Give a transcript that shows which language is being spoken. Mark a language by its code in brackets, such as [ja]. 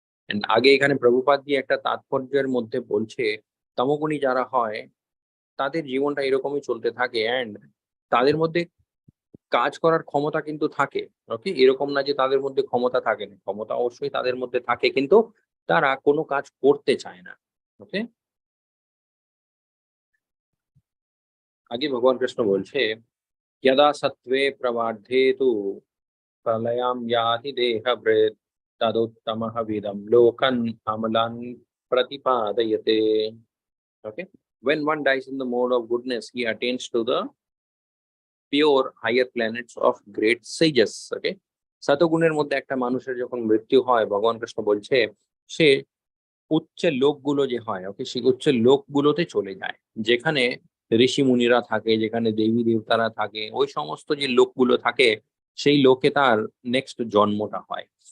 [bn] And আগে এখানে প্রভুপাদ জি একটা তাৎপর্যের মধ্যে বলছে তমোগুণী যারা হয় তাদের জীবনটা এরকমই চলতে থাকে, অ্যান্ড তাদের মধ্যে কাজ করার ক্ষমতা কিন্তু থাকে। ওকে, এরকম না যে তাদের মধ্যে ক্ষমতা থাকে না, ক্ষমতা অবশ্যই তাদের মধ্যে থাকে, কিন্তু তারা কোনো কাজ করতে চায় না। ওকে, আগে ভগবান কৃষ্ণ বলছে [sa] यदा सत्त्वे प्रवर्धे तु प्रलयां याति देहभृत् तदुत्तमः विदं लोकन् अमलान् प्रतिपादयते। [en] Okay, when one dies in the mode of goodness he attains to the pure higher planets of great sages. [bn] Okay, সতগুণের মধ্যে একটা মানুষের যখন মৃত্যু হয়, ভগবান কৃষ্ণ বলছে সে উচ্চ লোকগুলো যে হয়, ওকে, সেই উচ্চ লোকগুলোতে চলে যায়, যেখানে ঋষি মুনিরা থাকে, যেখানে দেবী দেবতারা থাকে, ওই সমস্ত যে লোকগুলো থাকে সেই লোকে তার নেক্সট জন্মটা হয়।